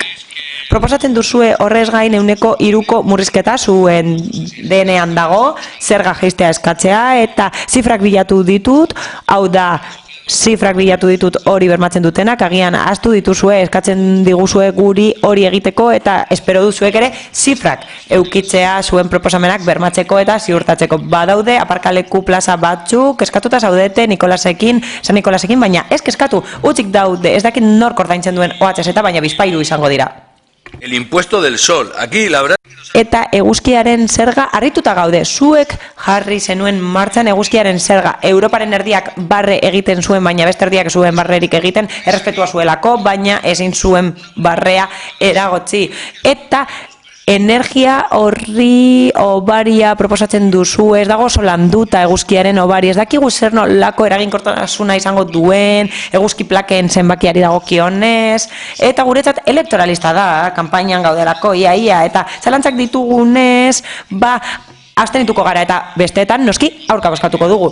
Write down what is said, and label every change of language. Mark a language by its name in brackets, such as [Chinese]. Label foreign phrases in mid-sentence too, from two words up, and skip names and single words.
[Basque] Proposatzen duzue horrez gain 3ko murrizketa zuen denean dago, zerga jaistea eskatzea, eta zifrak bilatu ditut, hau da, zifrak bilatu ditut hori bermatzen dutenak, agian ahaztu dituzue, eskatzen diguzue guri hori egiteko, eta espero duzuek ere zifrak eukitzea zuen proposamenak bermatzeko eta ziurtatzeko. Badaude, aparkaleku plaza batzuk, eskatuta zaudete San Nikolasekin, baina ez eskatu, utzik daude, ez dakit nork ordaintzen duen OHZ, baina bizpairu izango dira. [Spanish] El impuesto del sol, aquí la verdad... [Basque] Eta eguzkiaren zerga harrituta gaude, zuek jarri zenuen martxan eguzkiaren zerga. Europaren erdiak barre egiten zuen, baina beste erdiak zuen barrerik egiten, errespetua zuelako, baina ezin zuen barrea eragotzi. Eta energia horri obaria proposatzen duzu, ez dago oso landuta eguzkiaren obari, ez dakigu zer nolako eraginkortasuna izango duen, eguzki plaken zenbakiari dagokionez, eta guretzat elektoralista da, kanpainan gaudelako, ia, eta zalantzak ditugunez, abstenituko gara, eta besteetan noski aurka bozkatuko dugu.